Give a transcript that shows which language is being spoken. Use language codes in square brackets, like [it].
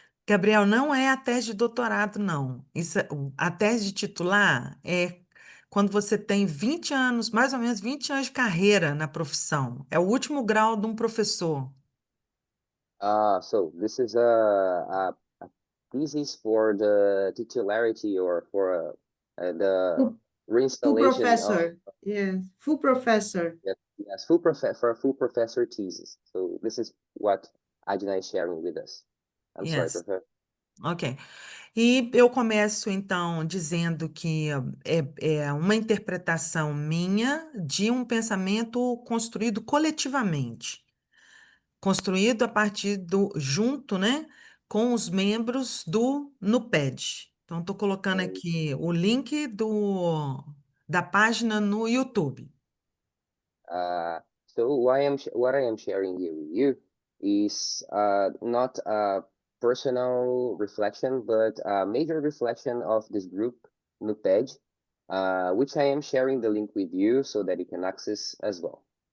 [pt] Gabriel, não é a tese de doutorado, não. A tese de titular é quando você tem 20 anos, mais ou menos 20 anos de carreira na profissão. É o último grau de um professor. [en] So this is a thesis for the titularity or for the Full reinstallation of professor. Yes, full professor. yes, for a full professor thesis. So this is what Adina is sharing with us. I'm sorry, Yes. Professor. Ok. [pt] E eu começo, então, dizendo que é uma interpretação minha de um pensamento construído coletivamente, construído a partir junto, né, com os membros do NUPED. Então, estou colocando aqui o link da página no YouTube. [en] So what I am sharing here with you is not a personal reflection, but a major reflection of this group, NUPED, which I am sharing the link with you so that you can access as well.